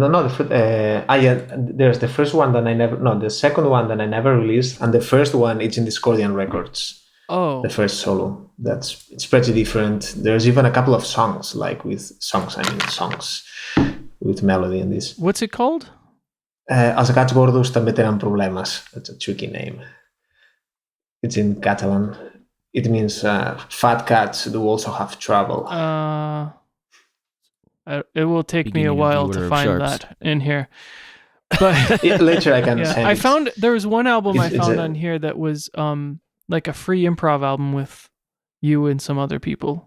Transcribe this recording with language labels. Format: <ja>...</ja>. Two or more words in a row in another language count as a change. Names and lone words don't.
<en>There's the first one that I never. No, the second one that I never released, and the first one it's in Discordian Records. Oh, the first solo. It's pretty different. There's even a couple of songs, like songs with melody in this. What's it called?</en> <ca>Els gats gordos també tenen problemes.</ca> <en>That's a tricky name. It's in Catalan. It means fat cats do also have trouble. It will take me a while to find that in here. But later I can send I found there was one album I found on here that was like a free improv album with you and some other people.</en>